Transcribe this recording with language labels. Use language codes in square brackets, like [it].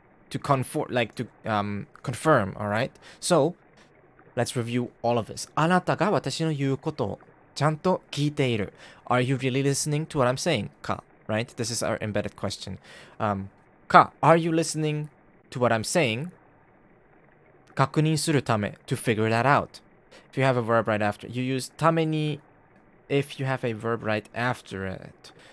[en] To confirm, like to confirm, alright? So, let's review all of this. [ja] あなたが私の言うことをちゃんと聞いている。 [en] Are you really listening to what I'm saying? か、right? This is our embedded question. か、Are you listening to what I'm saying? [ja] 確認するため [en] to figure that out. If you have a verb right after, you use ために if you have a verb right after it.